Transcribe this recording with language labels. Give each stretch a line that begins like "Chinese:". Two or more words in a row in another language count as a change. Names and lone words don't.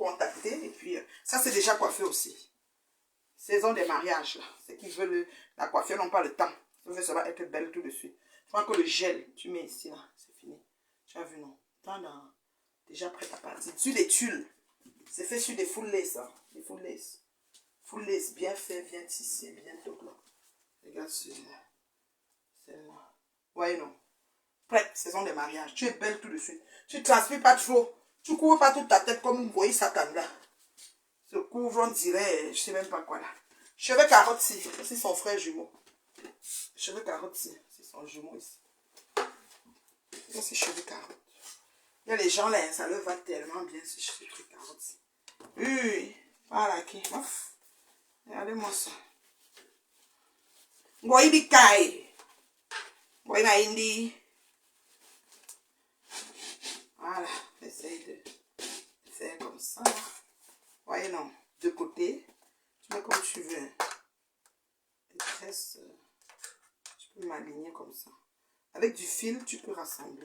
French: Et puis, ça, c'est déjà coiffé aussi. Saison des mariages. Là. Ceux qui veulent la coiffure n'ont pas le temps. Ça va être belle tout de suite. Je crois que le gel, tu mets ici, là. C'est fini. Tu as vu, non? Déjà prêt à partir. Sur des tulles. C'est fait sur des
English: full lace.
French: Hein. Des
English: full lace. Full lace.
French: Bien fait, bien tissé, bien top là. Regarde celui-là. Celle-là. Ouais, non. Prête, saison des mariages. Tu es belle tout de suite. Tu ne transpires pas trop. Tu ne couvres pas toute ta tête comme une voyez Satan là. Se couvre, on dirait, je ne sais même pas quoi là. Cheveux carotte ici. C'est son frère jumeau. Cheveux carotte ici. C'est son jumeau ici. Ça, c'est cheveux carotte. Il y a les gens là, ça leur va tellement bien ce cheveux carotte ici. Oui, voilà qui. Regardez-moi ça. Ngoyi bikai. Ngoyi na indi. Voilà, essaye de faire comme ça. Voyez non, de côté, tu mets comme tu veux. Les tresses, tu peux m'aligner comme ça. Avec du fil, tu peux rassembler.